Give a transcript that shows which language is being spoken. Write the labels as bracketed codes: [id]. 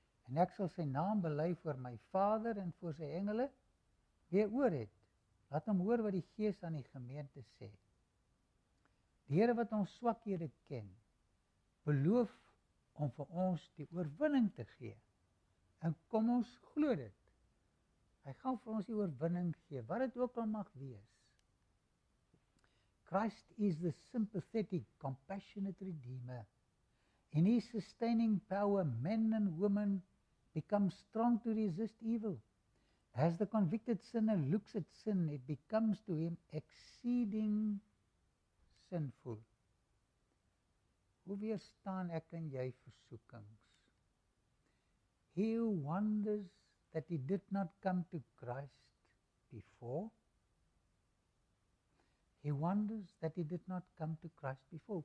[af] En ek sal sy naam bely voor my Vader en voor sy engele. Wie oor het, laat hom hoor wat die Gees aan die gemeente sê. Die Here wat ons swakhede ken, beloof om vir ons die oorwinning te gee. En kom ons glo dit. Hy gaan vir ons die oorwinning gee, wat dit ook al mag wees. [en] Christ is the sympathetic, compassionate Redeemer. In His sustaining power, men and women become strong to resist evil. As the convicted sinner looks at sin, it becomes to him exceeding sinful. [af] Hoe weerstaan ek en jy versoekings? [en] He who wonders that he did not come to Christ before. He wonders that he did not come to Christ before.